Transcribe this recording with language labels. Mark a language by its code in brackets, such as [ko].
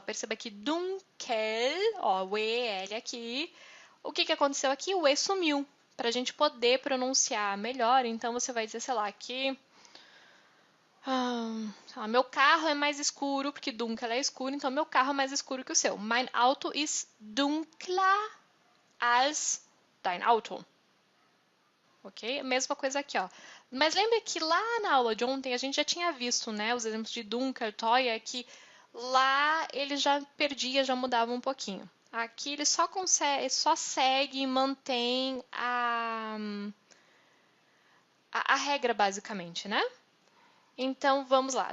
[pt] Perceba que dunkel, ó, o EL aqui. O que aconteceu aqui? O E sumiu. Para a gente poder pronunciar melhor, então você vai dizer, sei lá, que meu carro é mais escuro, porque dunkel é escuro, então meu carro é mais escuro que o seu. [de] Mein Auto ist dunkler als dein Auto. [pt] Ok? Mesma coisa aqui, ó. Mas lembra que lá na aula de ontem a gente já tinha visto, né, os exemplos de dunkel, teuer, que lá ele já perdia, já mudava um pouquinho. Aqui ele só segue e mantém a regra, basicamente, né? Então, vamos lá.